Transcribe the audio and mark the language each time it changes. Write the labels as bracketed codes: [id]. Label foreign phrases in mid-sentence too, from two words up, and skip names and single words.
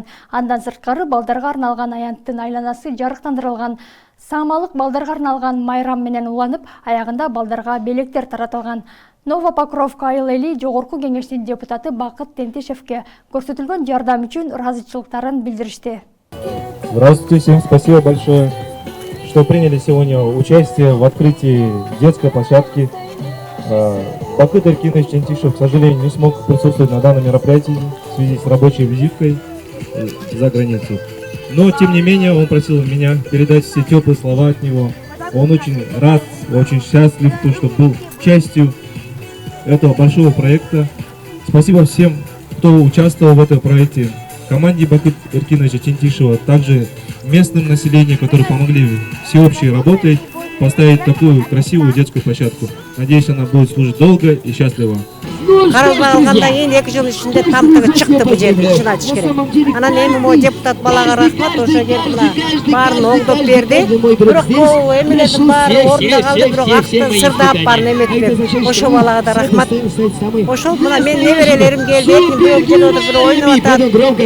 [ky] Андан сырткары балдарга арналган аянттын айланасы жарыктандырылган. Самалык балдарга арналган майрам менен уланып, аягында балдарга белектер таратылган. Новопокровка айыл эли жогорку кеңештин депутаты Бакыт Тентишевке көрсөтүлгөн жардам үчүн ыраазычылыктарын билдиришти. [ru] Здравствуйте, всем спасибо большое, что приняли сегодня участие в открытии детской площадки. Бакыт Эркинович Тентишев, к сожалению, не смог присутствовать на данном мероприятии в связи с рабочей визиткой за границу. Но, тем не менее, он просил меня передать все теплые слова от него. Он очень рад, очень счастлив, что был частью этого большого проекта. Спасибо всем кто участвовал в этом проекте, команде Бакыт Эркиновича Тентишева, также местным населением, которые помогли всеобщей работой поставить такую красивую детскую площадку. Надеюсь, она будет служить долго и счастливо. [ky] Карабай алгандан кийин 2 жыл ичинде тамтыгы чыкты бул жерде, чын айтыш керек. Анан эми могу депутат балага рахмат, ошо жерди мына баарын оңдоп берди. Бирок бул эмелердин баары ордуна калды, бирок акты сырдап баарын эметти. Ошо балага да рахмат. Ошол мына менин неберелерим келди, бул жерде отуруп бир ойноп атат.